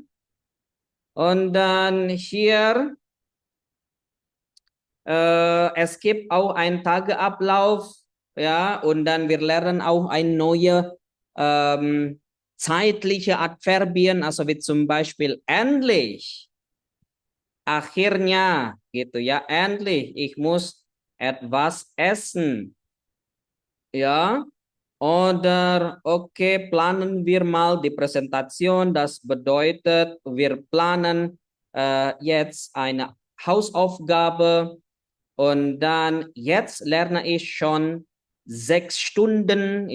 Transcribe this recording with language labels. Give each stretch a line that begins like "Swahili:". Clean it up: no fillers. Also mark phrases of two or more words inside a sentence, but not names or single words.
German: Und dann hier, es gibt auch einen Tageablauf, ja, und dann wir lernen auch eine neue zeitliche Adverbien, also wie zum Beispiel endlich.
Indonesian: Akhirnya gitu ya,
German: endlich, ich muss etwas essen. Ja, oder okay, planen wir mal die Präsentation. Das bedeutet, wir planen jetzt eine Hausaufgabe und dann jetzt lerne ich schon 6 Stunden.